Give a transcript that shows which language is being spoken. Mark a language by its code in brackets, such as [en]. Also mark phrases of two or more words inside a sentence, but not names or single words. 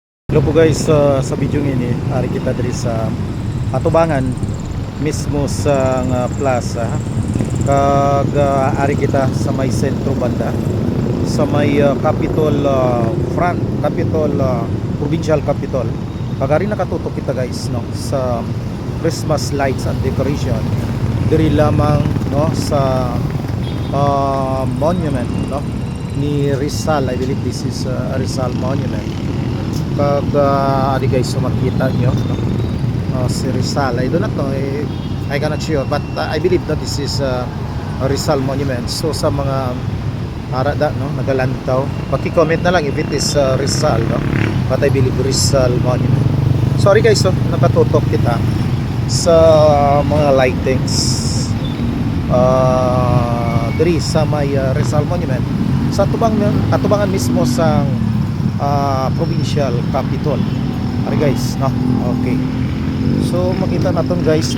[hil] Hello po guys, sa video ini ari kita diri sa Atubangan mismo sa plaza kag ari kita sa may sentro banda sa may Capitol front Capitol Provincial Capitol kag ari nakatutok kita guys no sa [en] Christmas lights and decoration [hil] diri lamang no sa monument no ni Rizal. [en] I believe this is Rizal Monument. [hil] Pag adi guys, so makita nyo si Rizal, [en] I do not know, I cannot sure, but I believe that this is Rizal Monument. [hil] So sa mga arada no, nagalantaw, paki-comment na lang [en] if it is Rizal [hil] no, [en] but I believe Rizal Monument. Sorry guys, [hil] so nakatutok kita sa mga lightings diri sa may Rizal Monument sa Atubangan mismo sa provincial capital. Ari guys, no? Okay. So makita naton guys, no?